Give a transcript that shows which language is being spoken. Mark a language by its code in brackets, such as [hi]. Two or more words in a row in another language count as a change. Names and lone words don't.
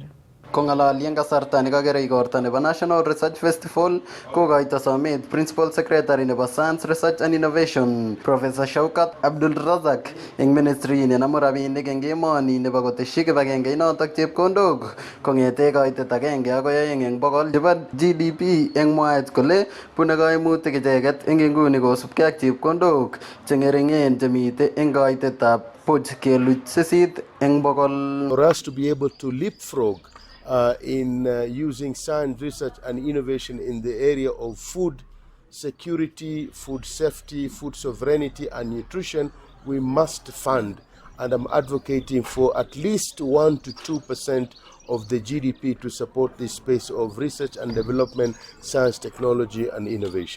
[kln] Kongalali eng kasarta nekakere igorta nebo National Research Festival kokoito somet Principal Secretary nebo Science Research and Innovation Professor Shaukat Abdulrazak eng ministry nenamu rabinik eng emoni nebo kotesyi kibagenge inotok chepkondok kong'ete kaitet 1 akoi 2 eng bogol chebo GDP eng mwaet kole bune kaimutik icheket eng inguni kosubkei ak chepkondok cheng'ering'en chemite eng kaitetab 0.8 eng bogol. [en] For us to be able to leapfrog in using science, research and innovation in the area of food security, food safety, food sovereignty and nutrition, we must fund, and I'm advocating for at least 1 to 2% of the GDP to support this space of research and development, science, technology and innovation.